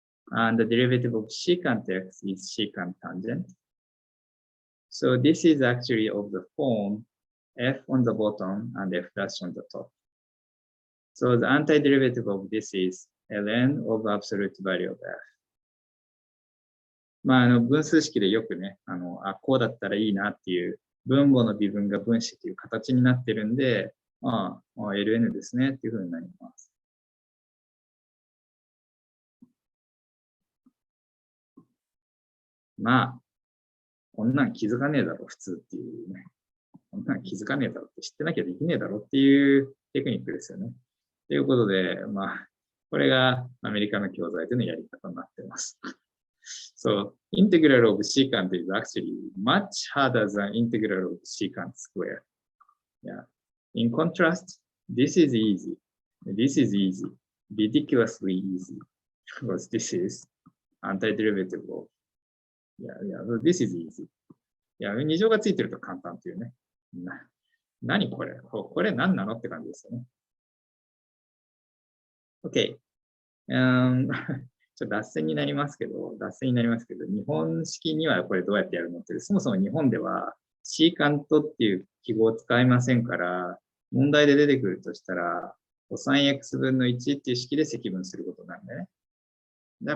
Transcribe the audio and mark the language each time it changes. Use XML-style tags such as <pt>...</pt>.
<en>And the derivative of secant x is secant tangent. So this is actually of the form f on the bottom and f dash on the top. So the antiderivative of this is ln of absolute value of f.</en> <ja>まあ、分数式でよくね、こうだったらいいなっていう分母の微分が分子という形になってるんで、ln ですねっていうふうになります。まあ、こんなん気づかねえだろ、普通っていうね。こんなん気づかねえだろって知ってなきゃできねえだろっていうテクニックですよね。ということで、まあ、これがアメリカの教材でのやり方になっています。</ja> <en>So, integral of secant is actually much harder than integral of secant square. Yeah. In contrast, this is easy. This is easy. Ridiculously easy. Because this is antiderivative of. Yeah, this is easy.</en> <ja>いや、2乗がついてると簡単っていうね。何これこれ何なのって感じですよね。 OK。ちょっと脱線になりますけど、日本式にはこれどうやってやるのって、そもそも日本ではシーカントっていう記号を使いませんから、問題で出てくるとしたら、コサイン x 分の1っていう式で積分することなんでね。</ja>